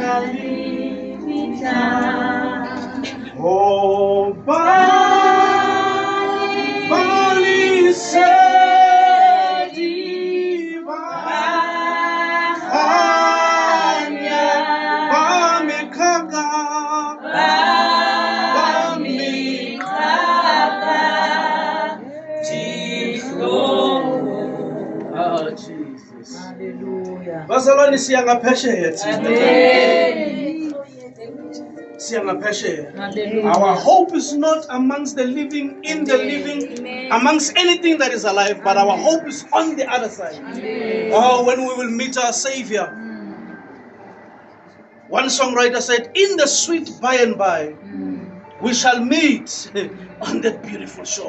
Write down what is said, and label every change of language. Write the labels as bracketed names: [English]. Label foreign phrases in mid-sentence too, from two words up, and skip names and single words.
[English] Oh, Bali Sediva Hanya Bamikaka Tiflo. Oh, Jesus. Jesus. Hallelujah. [Zulu] Bazalwane siyangaphesheya thina. [English] Amen. [Zulu] Siyangaphesheya. [English] Hallelujah. Our hope is not amongst the living, in the living, amongst anything that is alive, but our hope is on the other side. Oh, when we will meet our Savior. One songwriter said, in the sweet by and by, we shall meet on that beautiful shore.